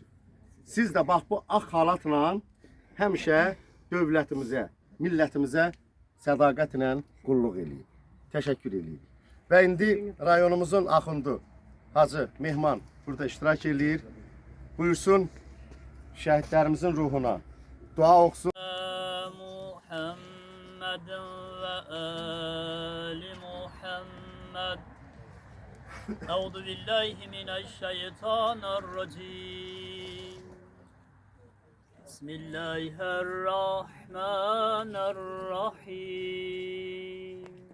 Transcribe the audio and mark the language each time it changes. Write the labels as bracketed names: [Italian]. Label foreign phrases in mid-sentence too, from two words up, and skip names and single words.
[Azerbaijani] Siz də bax bu ağ xalatla həmişə dövlətimizə, millətimizə sədaqətlə qulluq eləyin. Təşəkkür eləyin. Və indi rayonumuzun axundu Hacı Mehman burada iştirak eləyir. Buyursun şəhidlərimizin ruhuna dua oxusun. [Arabic] محمد و آل محمد. أعوذ بالله من الشيطان الرجيم. بسم الله الرحمن الرحيم.